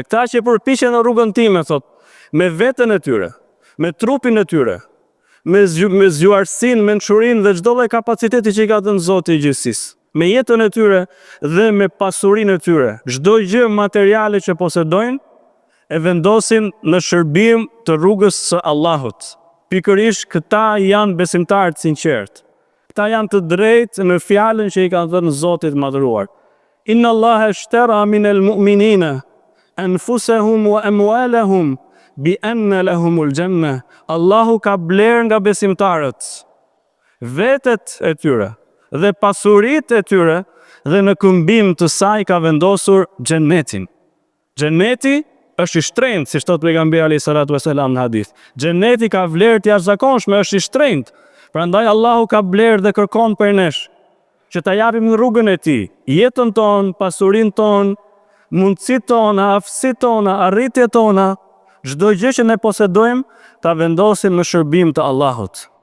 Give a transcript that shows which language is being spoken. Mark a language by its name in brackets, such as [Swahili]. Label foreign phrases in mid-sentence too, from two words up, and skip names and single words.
[Albanian] Këta që përpiqen në rrugën time, thot, me veten e tyre, me trupin e tyre, me zgjuarsinë, mençurinë dhe çdo lloj kapaciteti që i ka dhënë Zoti i gjithësisë, me jetën e tyre dhe me pasurinë e tyre, çdo gjë materiale që posedojnë, e vendosin në shërbim të rrugës së Allahut. Pikërisht këta janë besimtarët sinqert. Këta janë të drejtë në fjalën që i kanë dhënë Zotit madhëruar. [Arabic] إن الله اشترى من المؤمنين أنفسهم وأموالهم بأن لهم الجنة. [Albanian] Allahu ka bler nga besimtarët vetet e tyre dhe pasuritë e tyre dhe në këmbim të saj ka vendosur xhenetin. Xheneti është i shtrenjtë, si thot pejgamberi [Arabic] عليه الصلاة والسلام [Albanian] në hadith. Xheneti ka vlerë të jashtëzakonshme, është i shtrenjtë. Prandaj Allahu ka bler dhe kërkon për nesh që ta japim në rrugën e tij, jetën tonë, pasurinë tonë, mundësitë tona, aftësitë tona, arritjet tona, çdo gjë që ne posedojmë, ta vendosim në shërbim të Allahut.